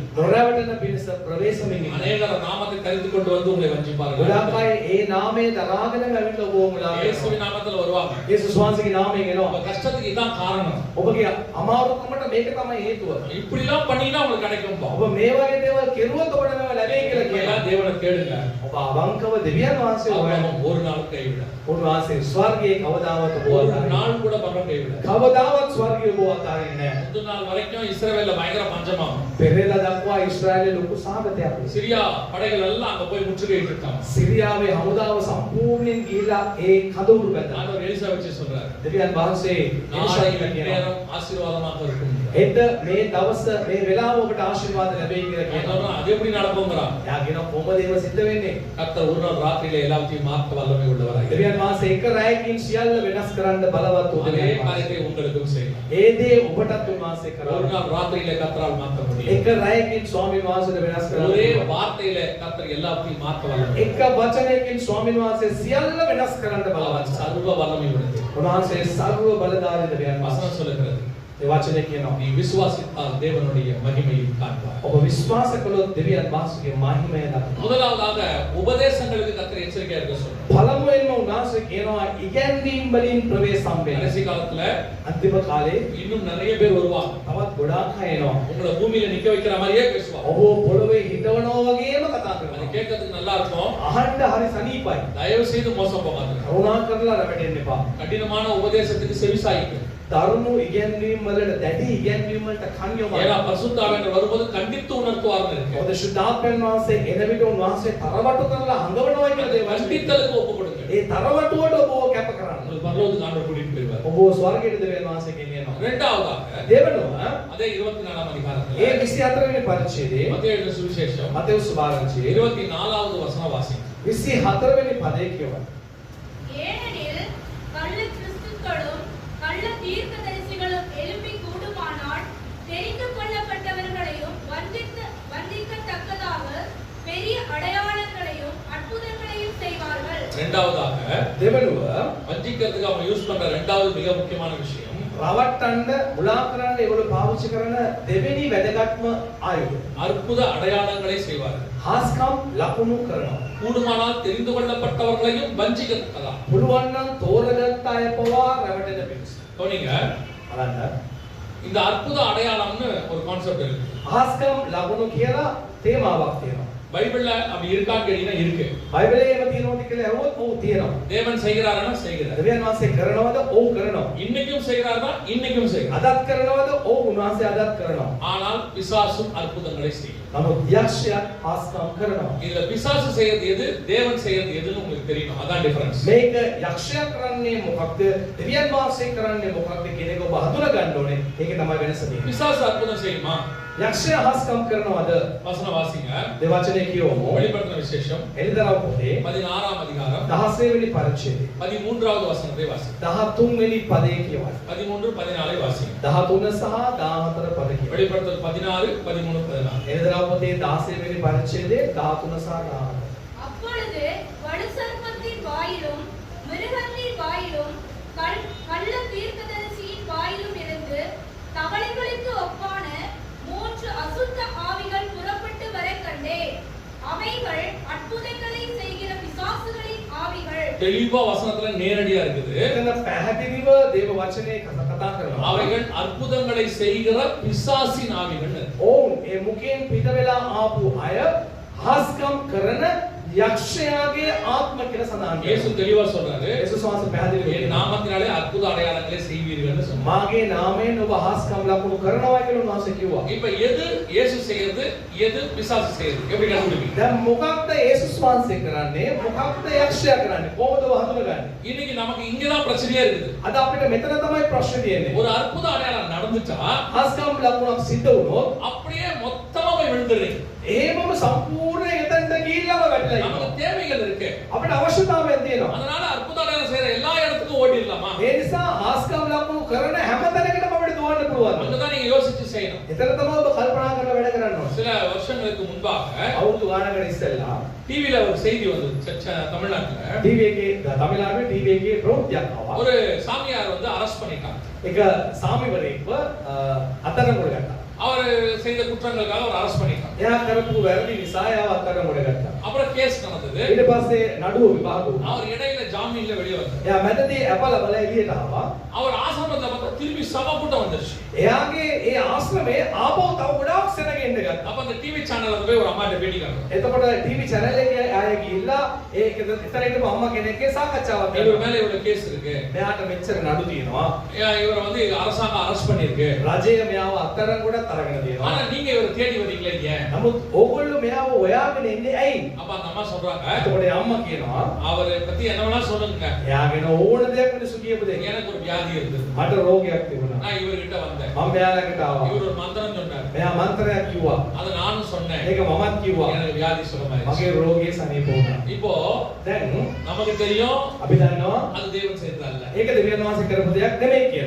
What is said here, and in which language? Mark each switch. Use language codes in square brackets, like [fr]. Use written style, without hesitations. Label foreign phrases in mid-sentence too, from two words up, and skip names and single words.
[si] නොරවටන පිණිස ප්‍රවේශමින් ඉන්න. [ta] அநேகர் நாமத்தை தெரிந்து கொண்டு வந்து உங்களை வஞ்சிப்பார்கள். [si] ගොඩක් අය ඒ නාමය දරාගෙනම ඇවිල්ලා ඔබව මුලා කරනවා. [ta] இயேசுவின் நாமத்துல வருவாங்க. [si] යේසුස් වහන්සේගේ නාමයෙන් එනවා. [ta] உங்க கஷ்டத்துக்கு இதான் காரணம், [si] ඔබගේ අමාරුකමට මේක තමයි හේතුව. [ta] இப்படி எல்லாம் பண்ணினா உங்களுக்கு கிடைக்கும். [si] ඔබ මේ වගේ දේවල් කෙරුවොත් ඔබට මේවා ලැබෙයි කියලා කියනවා. [ta] தேவனை தேடுங்க, [si] ඔබ අවංකව දෙවියන් වහන්සේ හොයන්න. [ta] அவன் ஒரு நாள் கைவிட, [si] උන්වහන්සේ ස්වර්ගයේ කවදාවත් ඔබව [ta] ஒரு [si] අතාරින්නේ [ta] நாள் கூட பரம் கைவிட. [si] කවදාවත් ස්වර්ගයේ ඔබව අතාරින්නේ නැහැ. [ta] முந்தின நாள் வரைக்கும் இஸ்ரவேல்ல பயங்கர பஞ்சமாகும். [si] පෙරේදා දක්වා ඊශ්‍රායලයේ ලොකු සාගතයක් තිබුණා. [ta] சிரியா படைகள் எல்லாம் அங்க போய் முற்றுகையிட்டு இருக்காங்க. [si] සිරියාවේ හමුදාව සම්පූර්ණයෙන් ගිහිලා ඒ කඳවුරු බැඳලා. [ta] ஆண்டவர் எலிசா வச்சு சொல்றாரு, [si] දෙවියන් වහන්සේ [ta] நாளை [si] එලිෂාට කියනවා. [ta] நேரம் ஆசீர்வாதமாக இருக்கும். [si] හෙට මේ දවස මේ වෙලාව ඔබට ආශිර්වාද ලැබෙයි කියලා කියනවා. [ta] ஆண்டவர் அது எப்படி நடக்கும்ங்கறான். [si] එයා කියනවා කොහොමද ඒව සිද්ධ වෙන්නේ? [ta] கர்த்தர் ஒரு நாள் ராத்திரியில எல்லாத்தையும் மாற்ற வல்லமை உள்ளவராய். [si] දෙවියන් වහන්සේ එක රැයකින් සියල්ල වෙනස් කරන්න බලවත් වූ [ta] அதே [si] දෙවියන් වහන්සේ. [ta] காரியத்தை உங்களுக்கும் செய்வார். [si] ඒ දේ ඔබටත් උන්වහන්සේ [ta] ஒரு [si] කරනවා. [ta] நாள் ராத்திரியில கர்த்தரால் மாற்ற முடியும். [si] එක රැයකින් ස්වාමීන් වහන්සේට වෙනස් කරන්න [ta] ஒரே [si] පුළුවන්. [ta] வார்த்தையில கர்த்தர் எல்லாத்தையும் மாற்ற வல்லமை. [si] එක වචනයකින් ස්වාමීන් වහන්සේ සියල්ල වෙනස් කරන්න [ta] அவர் [si] බලවත්. [ta] சர்வ வல்லமை உள்ளது. [si] උන්වහන්සේ සර්ව බලධාරී දෙවියන් වහන්සේ. [ta] வசனம் சொல்லுகிறது, [si] ඒ වචනේ කියනවා. [ta] நீ விசுவாசித்தால் தேவனுடைய மகிமையை காண்பாய். [si] ඔබ විශ්වාස කළොත් දෙවියන් වහන්සේගේ මහිමය දකිනවා. [ta] முதலாவதாக உபதேசங்களுக்கு கர்த்தர் எச்சரிக்கையா இருக்க சொல்றார். [si] පළමුවෙන්ම උන්වහන්සේ කියනවා ඉගැන්වීම් වලින් ප්‍රවේශම් වෙන්න. [ta] கடைசி காலத்துல [si] අන්තිම කාලේ [ta] இன்னும் நிறைய பேர் வருவாங்க, [si] තවත් ගොඩාක් අය එනවා. [ta] உங்களை பூமியில நிக்க வைக்கிற மாதிரியே பேசுவாங்க. [si] ඔබ පොළවේ හිටවනවා වගේම කතා [ta] அது [si] කරනවා. [ta] கேட்கறதுக்கு நல்லா இருக்கும். [si] අහන්න හරි සනීපයි. [ta] தயவு செய்து மோசம் போகாதீங்க. [si] කරුණා කරලා රැවටෙන්න එපා. [ta] கடினமான உபதேசத்துக்கு செவிசாய்க்கு. [si] දරුණු ඉගැන්වීම් වලට දැඩි ඉගැන්වීම් වලට කන් [ta] ஏன்னா [si] යොමු. [ta] பரிசுத்த ஆவியானவர் வரும்போது கண்டித்து உணர்த்துவார்னு இருக்கு. [si] මොකද ශුද්ධාත්මයන් වහන්සේ එන විට උන්වහන්සේ තරවටු කරලා හංගවනවා කියන දේ වචනේ. [ta] கண்டித்தலுக்கு ஒப்பு கொடுங்க. [si] ඒ තරවටුවට ඔබව කැප කරන්න. [ta] உங்களுக்கு பரலோகத்துக்கு ஆண்டவர் கூட்டிட்டு போயிடுவார். [si] ඔබ ස්වර්ගයට දෙවියන් වහන්සේ ගෙනියනවා. [ta] இரண்டாவதாக [si] දෙවනුව [ta] அதே 24ஆம் அதிகாரத்துல [si] ඒ 24 වෙනි පරිච්ඡේදයේ [ta] மத்தேயு எழுதின சுவிசேஷம் [si] මතෙව් සුභාරංචියේ [ta] 24வது வசனம் வாசிங்க. [si] 24 වෙනි පදයේ කියවන. [ta] ஏனெனில் கள்ள கிறிஸ்துக்களும் கள்ள தீர்க்கதரிசிகளும் எழும்பி கூடுமானால் தெரிந்து கொள்ளப்பட்டவர்களையும் வஞ்சிக்கத்தக்கதாக பெரிய இரண்டாவதாக [si] දෙවනුව [ta] வஞ்சிக்கிறதுக்கு அவங்க யூஸ் பண்ற இரண்டாவது மிக முக்கியமான விஷயம் [si] රවට්ටන්න මුලා කරන්න ඒගොල්ලෝ පාවිච්චි කරන දෙවෙනි වැදගත්ම ආයුධ. [ta] அற்புத அடையாளங்களை செய்வார்கள். [si] හාස්කම් ලකුණු කරනවා. [ta] கூடுமானால் தெரிந்து கொள்ளப்பட்டவர்களையும் வஞ்சிக்கலாம். [si] පුළුවන් නම් තෝරගත්ත අය පවා රැවටෙන පිණිස. [ta] கவனிங்க, [si] බලන්න. [ta] இந்த அற்புத அடையாளம்னு ஒரு கான்செப்ட் இருக்கு. [si] හාස්කම් ලකුණු කියලා තේමාවක් තියෙනවා. [ta] பைபிள்ல அப்படி இருக்கான்னு கேட்டீங்கன்னா இருக்கு. [si] බයිබලයේ එහෙම තියෙනවද කියලා අහුවොත් ඔව් තියෙනවා. [ta] தேவன் செய்கிறாருன்னா செய்கிறார். [si] දෙවියන් වහන්සේ කරනවද? ඔව් කරනවා. [ta] இன்னைக்கும் செய்கிறாருன்னா இன்னைக்கும் செய்கிறார். [si] අදත් කරනවද? ඔව් උන්වහන්සේ අදත් කරනවා. [ta] ஆனால் பிசாசும் அற்புதங்களை செய்யும். [si] නමුත් යක්ෂයා හාස්කම් කරනවා. [ta] இதுல பிசாசு செய்யறது எது, தேவன் செய்யறது எதுன்னு உங்களுக்கு தெரியணும். அதான் டிஃபரன்ஸ். [si] මේක යක්ෂයා කරන්නේ මොකක්ද? දෙවියන් වහන්සේ කරන්නේ මොකක්ද කියන එක ඔබ හඳුනා ගන්න ඕනේ. ඒකේ තමයි වෙනස තියෙන්නේ. [ta] பிசாசு அற்புதம் செய்யுமா? [si] යක්ෂයා හාස්කම් කරනවද? [ta] வசனம் வாசிங்க. [si] දෙවචනේ කියවමු. [ta] வெளிப்படுத்தின விசேஷம் [si] එළිදරව් පොතේ [ta] 16ஆம் அதிகாரம் [si] 16 වෙනි පරිච්ඡේදය [ta] 13வது வசனத்தை வாசிங்க. [si] 13 වෙනි පදේ කියවන්න. [ta] 13 14 வாசிங்க. [si] 13 සහ 14 පද කියවන්න. [ta] வெளிப்படுத்தல் 16 13 14. [si] එළිදරව් පොතේ 16 වෙනි පරිච්ඡේදයේ 13 සහ 14. [ta] அப்பொழுது வலுசர்ப்பத்தின் வாயிலும் மிருகத்தின் வாயிலும் கள்ள தீர்க்கதரிசியின் வாயிலும் இருந்து தவளைகளுக்கு ஒப்பான 3 அசுத்த ஆவிகள் புறப்பட்டு வர கண்டேன். அவைகள் அற்புதங்களை செய்கிற பிசாசுகளின் ஆவிகள். தெளிவா வசனத்துல நேரடியா இருக்குது. [si] එතන පැහැදිලිව දේව වචනේ කතා කරනවා. [ta] அவைகள் அற்புதங்களை செய்கிற பிசாசின் ஆவிகள். [si] ඔවුන් ඒ මුකෙන් පිට වෙලා ආපු අය හාස්කම් කරන යක්ෂයාගේ ආත්ම කියලා සඳහන් [ta] இயேசு [si] කරනවා. [ta] தெளிவா சொல்றாரு. [si] යේසුස් වහන්සේ පැහැදිලිව [ta] என் [si] කියනවා. [ta] நாமத்தினாலே அற்புத அடையாளங்களை செய்வீர்கள்னு சொன்னார். [si] මාගේ නාමයෙන් ඔබ හාස්කම් ලකුණු කරනවා කියලා උන්වහන්සේ කිව්වා. [ta] இப்ப எது இயேசு செய்யறது, எது பிசாசு செய்யறது, எப்படி கண்டுபிடிப்பீங்க? [si] දැන් මොකක්ද යේසුස් වහන්සේ කරන්නේ? මොකක්ද යක්ෂයා කරන්නේ? කොහොමද ඔබ හඳුනගන්නේ? [ta] இன்னைக்கு நமக்கு இங்கதான் பிரச்சனையா இருக்குது. [si] අද අපිට මෙතන තමයි ප්‍රශ්නේ තියෙන්නේ. [ta] ஒரு அற்புத அடையாளம் நடந்துட்டா [si] හාස්කම් ලකුණක් සිද්ධ වුණොත් [ta] அப்படியே மொத்தமா போய் விழுந்துடுறீங்க. [si] එහෙමම සම්පූර්ණ එතනට ගිහිල්ලාම වැටලා ඉන්නවා. [ta] நமக்கு தேவைகள் இருக்கு. [si] අපිට අවශ්‍යතාවයක් තියෙනවා. [ta] அதனால அற்புத அடையாளம் செய்யற எல்லா இடத்துக்கும் ஓடிடலாமா? [si] ඒ නිසා හාස්කම් ලකුණු කරන හැම තැනකටම අපිට දුවන්න පුළුවන්. [ta] அங்கதான் நீங்க யோசிச்சு செய்யணும். [si] එතන තමයි ඔබ කල්පනා කරලා වැඩ කරන්න ඕනේ. [ta] சில வருஷங்களுக்கு முன்பாக [si] අවුරුදු ගානකට ඉස්සෙල්ලා [ta] டிவில ஒரு செய்தி வந்தது தமிழ்நாட்டுல. [si] ටීවී එකේ තමිල්නාඩුවේ ටීවී එකේ ප්‍රවෘත්තියක් ආවා. [ta] ஒரு சாமியார் வந்து அரெஸ்ட் பண்ணிட்டாங்க. [si] එක සාමිවරයෙක්ව අත්අඩංගුවට ගත්තා. [ta] அவர் செய்த குற்றங்களுக்காக அவர் அரெஸ்ட் பண்ணிட்டாங்க. [si] එයා කරපු වැරදි නිසා එයාව අත්අඩංගුවට ගත්තා. [ta] அப்புறம் கேஸ் நடந்தது. [si] ඊට පස්සේ නඩුව විභාග වුණා. [ta] அவர் இடையில ஜாமீன்ல வெளியே வந்தார். [si] එයා මැදදී අපලබල එළියට ආවා. [ta] அவர் ஆசிரமத்துல பார்த்தா திரும்பி சப கூட்டம் வந்துருச்சு. [si] එයාගේ ඒ ආශ්‍රමයේ ආපහු තව ගොඩාක් සෙනග එන්න ගත්තා. [ta] அப்ப அந்த டிவி சேனல்ல போய் ஒரு அம்மாட்ட பேட்டி காட்டுறாங்க. [si] එතකොට ටීවී channel එකේ ආයෙ ගිහිල්ලා ඒක එතන හිටපු අම්මා කෙනෙක්ගේ සාකච්ඡාවක් [ta] இவர் [si] කරනවා. [ta] மேல இவ்வளவு கேஸ் இருக்கு. [si] මෙයාට මෙච්චර නඩු තියෙනවා. [ta] இவரை வந்து அரசாங்கம் அரெஸ்ட் பண்ணிருக்கு. [si] රජය මෙයාව අත්අඩංගුවටත් අරගෙන තියෙනවා. [ta] ஆனா நீங்க இவரை தேடி வரீங்களே ஏன்? [si] නමුත් ඕගොල්ලෝ මෙයාව හොයාගෙන ඉන්නේ ඇයි? [ta] அப்ப அந்த அம்மா சொல்றாங்க, [si] එතකොට ඒ අම්මා කියනවා [ta] அவரை பத்தி என்ன வேணா சொல்லுங்க. [si] එයාගෙන ඕන දෙයක් මිනිස්සු කියපු දෙයක්. [ta] எனக்கு ஒரு வியாதி இருந்தது. [si] මට රෝගයක් තිබුණා. [ta] நான் இவர்கிட்ட வந்தேன். [si] මම මෙයා ළඟට ආවා. [ta] இவர் ஒரு மந்திரம் சொன்னார். [si] මෙයා මන්ත්‍රයක් කිව්වා. [ta] அதை நானும் சொன்னேன். [si] ඒක මමත් කිව්වා. [ta] எனக்கு வியாதி சுகமாயிருச்சு. [si] මගේ රෝගය සනීප වුණා. [ta] இப்போ [si] දැන් [ta] நமக்கு தெரியும் [si] අපි දන්නවා [ta] அது தேவன் செய்ததல்ல. [si] ඒක දෙවියන් වහන්සේ කරපු දෙයක් නෙමෙයි කියලා.